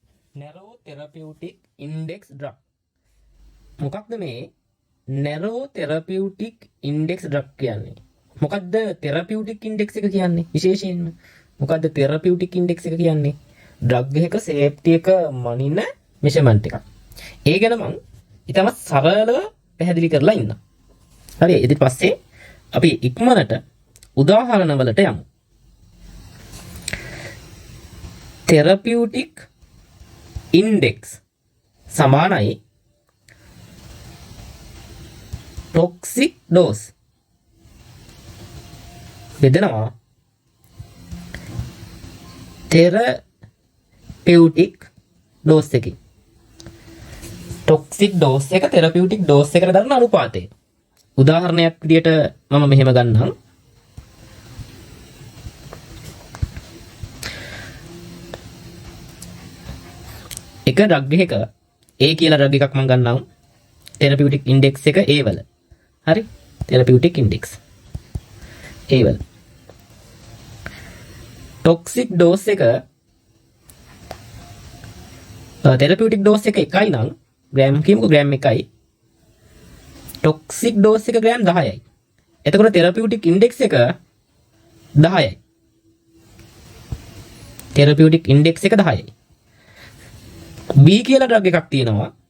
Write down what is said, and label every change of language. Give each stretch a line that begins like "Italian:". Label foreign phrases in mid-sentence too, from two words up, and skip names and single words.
English: narrow therapeutic index drug.
Sinhala: මොකක්ද මේ
English: narrow therapeutic index drug
Sinhala: කියන්නේ? මොකක්ද
English: therapeutic index
Sinhala: එක කියන්නේ? විශේෂයෙන්ම මොකක්ද
English: therapeutic index
Sinhala: එක කියන්නේ? drug එකක safety එක මනින measurement එකක්. ඒ ගැන මම ඊටම සරලව පැහැදිලි කරලා ඉන්නම්. හරි ඊට පස්සේ අපි ඉක්මනට උදාහරණ වලට යමු.
English: therapeutic index
Sinhala: සමානයි
English: toxic dose.
Sinhala: බෙදනවා
English: therapeutic dose
Sinhala: එකකින්.
English: toxic dose
Sinhala: එක
English: therapeutic dose
Sinhala: එකට දරන අනුපාතය. උදාහරණයක් විදියට මම මෙහෙම ගන්නම්. එක drug එකක A කියලා drug එකක් මම ගන්නම්.
English: therapeutic index
Sinhala: එක A වල. හරි?
English: therapeutic index
Sinhala: A වල.
English: toxic dose
Sinhala: එක
English: therapeutic dose
Sinhala: එක 1යි නම් ග්‍රෑම් කියමුකෝ ග්‍රෑම් 1යි.
English: toxic dose
Sinhala: එක ග්‍රෑම් 10යි. එතකොට
English: therapeutic index
Sinhala: එක 10යි.
English: therapeutic index
Sinhala: එක 10යි. B කියලා drug එකක් තියෙනවා.